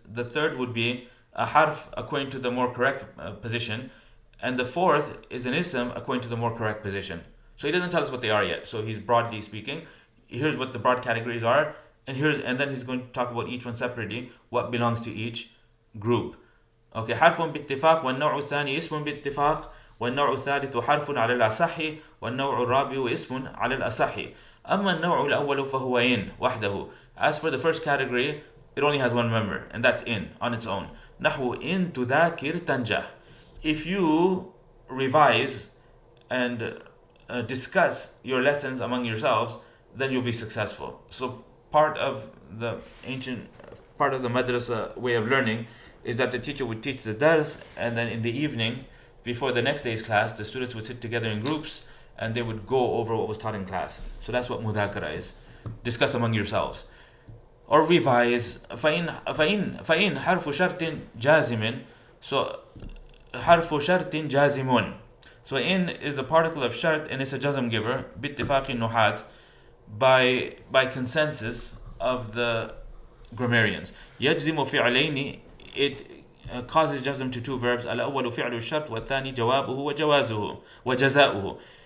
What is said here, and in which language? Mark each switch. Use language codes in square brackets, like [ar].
[en] The third would be a harf according to the more correct position, and the fourth is an ism according to the more correct position. So he doesn't tell us what they are yet. So he's broadly speaking, here's what the broad categories are, and then he's going to talk about each one separately, what belongs to each group. [ar] Okay, حرف باتفاق, والنوع الثاني اسم باتفاق, والنوع الثالث حرف على الأصح, والنوع الرابع اسم على الأصح. أما النوع الأول فهو إن وحده. [en] As for the first category, it only has one member, and that's in, on its own. [ar] نحو إن تذاكر تنجح. [en] If you revise and discuss your lessons among yourselves, then you'll be successful. So part of the madrasa way of learning is that the teacher would teach the dars, and then in the evening, before the next day's class, the students would sit together in groups and they would go over what was taught in class. So that's what mudhakara is. Discuss among yourselves. Or revise. [ar] فَإِنْ حَرْفُ شَرْطٍ جَازِمٍ. So حَرْفُ شَرْطٍ جَازِمٌ. [en] So in is a particle of shart, and it's a jazm giver, [ar] بِاتِّفَاقِ النُّحَاة, [en] by consensus of the grammarians. [ar] يَجْزِمُ فِعْلَيْنِ, [en] it causes jazm to two verbs. [ar] الأول فعل الشرط, والثاني جوابه وجزاؤه.